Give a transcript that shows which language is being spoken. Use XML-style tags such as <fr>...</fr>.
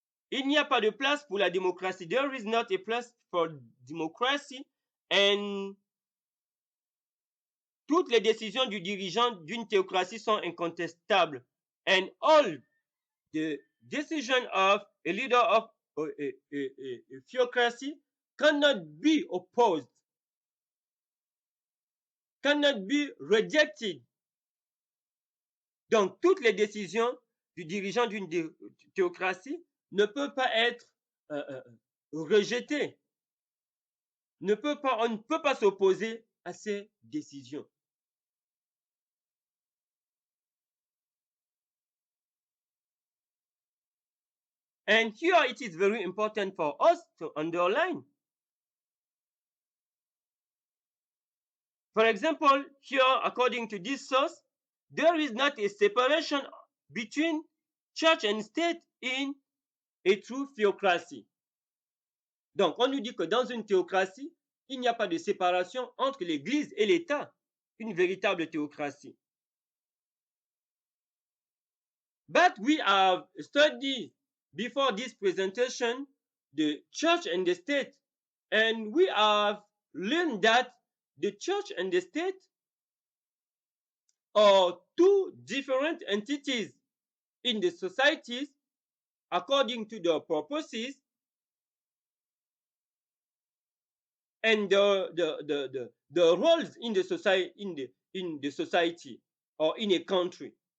<fr>Il n'y a pas de place pour la démocratie.</fr> <en>There is not a place for democracy</en> <fr>and toutes les décisions du dirigeant d'une théocratie sont incontestables.</fr> <en>And all the decision of a leader of a theocracy cannot be opposed, cannot be rejected.</en> <fr>Donc, toutes les décisions du dirigeant d'une théocratie ne peuvent pas être rejetées. On ne peut pas s'opposer à ces décisions.</fr> <en>And here it is very important for us to underline. For example, here, according to this source, there is not a separation between church and state in a true theocracy.</en> <fr>Donc, on nous dit que dans une théocratie, il n'y a pas de séparation entre l'Église et l'État, une véritable théocratie.</fr> <en>But we have studied before this presentation the church and the state, and we have learned that the church and the state are two different entities in the societies according to their purposes and the roles in the society or in a country.</en>